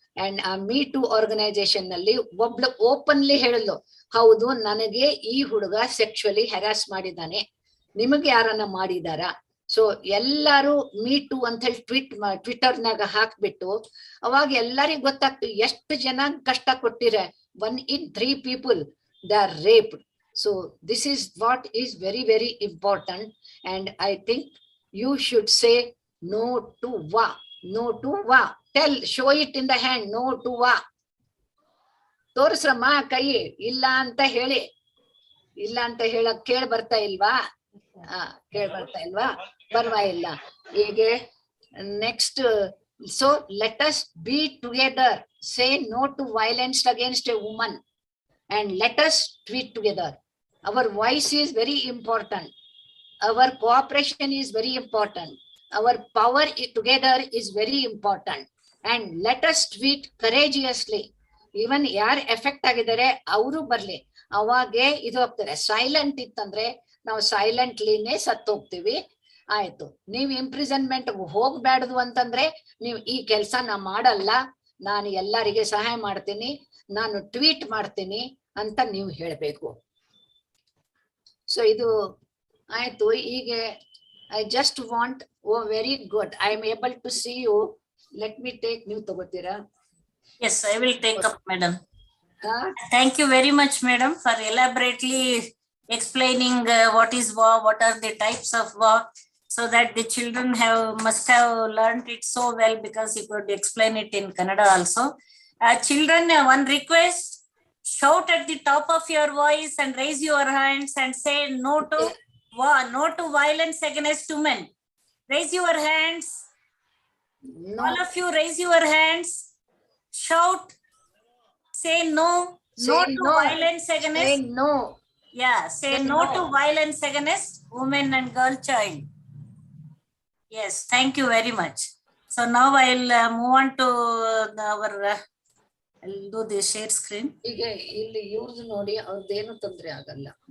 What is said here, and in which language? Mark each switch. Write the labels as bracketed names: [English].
[Kannada] And ಆ me to organisation ನಲ್ಲಿ ಒಬ್ಳು ಓಪನ್ಲಿ ಹೇಳಲು, ಹೌದು ನನಗೆ ಈ ಹುಡುಗ ಸೆಕ್ಸುವಲಿ ಹ್ಯಾರಾಸ್ ಮಾಡಿದ್ದಾನೆ, ನಿಮಗೆ ಯಾರನ್ನ ಮಾಡಿದಾರ? ಸೊ ಎಲ್ಲಾರು ಮೀ ಟು ಅಂತ ಹೇಳಿ ಟ್ವಿಟರ್ನಾಗ ಹಾಕ್ಬಿಟ್ಟು ಅವಾಗ ಎಲ್ಲರಿಗೂ ಗೊತ್ತಾಗ್ತು ಎಷ್ಟು ಜನ ಕಷ್ಟ ಕೊಟ್ಟಿರ. [English] 1 in 3 people they are raped. So this is what is very, very important. And I think you should say no to va. No to va. Tell, show it in the hand. No to va. [Kannada] ತೋರಿಸ್ರಮ್ಮ ಕೈ. ಇಲ್ಲ ಅಂತ ಹೇಳಿ, ಇಲ್ಲ ಅಂತ ಹೇಳಕ್ ಕೇಳ್ ಬರ್ತಾ ಇಲ್ವಾ? ಕೇಳ್ ಬರ್ತಾ ಇಲ್ವಾ? ಪರವಾಗಿಲ್ಲ. [English] ಹೀಗೆ next, so let us be together. Say no to violence against a woman and let us tweet together. Our voice is very important. Our cooperation is very important. Our power together is very important. And let us tweet courageously. [Kannada] Even ಯಾರು effect ಆಗಿದ್ದಾರೆ ಅವರು ಬರ್ಲಿ, ಅವಾಗೆ ಇದು ಹೋಗ್ತಾರೆ. Silent ಇತ್ತಂದ್ರೆ ನಾವು ಸೈಲೆಂಟ್ಲಿನೇ ಸತ್ತೋಗ್ತೀವಿ. ಆಯ್ತು, ನೀವು ಇಂಪ್ರಿಸನ್ಮೆಂಟ್ ಹೋಗ್ಬ್ಯಾಡ್ದು ಅಂತಂದ್ರೆ ನೀವು ಈ ಕೆಲ್ಸ ನಾ ಮಾಡಲ್ಲ, ನಾನು ಎಲ್ಲರಿಗೆ ಸಹಾಯ ಮಾಡ್ತೀನಿ, ನಾನು ಟ್ವೀಟ್ ಮಾಡ್ತೀನಿ ಅಂತ ನೀವು ಹೇಳ್ಬೇಕು. ಸೊ ಇದು ಆಯ್ತು. ಈಗ [English] I just want, oh very good, I am able to see you. Let me take, [Kannada] ನೀವು ತಗೋತೀರಾ? [English] Yes, I will take up, madam. Thank you very much, madam, for elaborately explaining what is war, what are the types of war, so that the children must have learned it so well, because you could explain it in Kannada also. Children, one request: shout at the top of your voice and raise your hands and say no to war, no to violence against women. Raise your hands. No. All of you raise your hands. Shout. Say no. Say no to violence against. Say no. Yeah, say no to violence against women and girl child. Yes, thank you very much. So now I'll move on to our, I'll do the share screen. [Kannada] ಈಗ ಇಲ್ಲಿ ಇವ್ರದ್ದು ನೋಡಿ, ಅವ್ರದ್ದೇನು ತೊಂದರೆ ಆಗಲ್ಲ.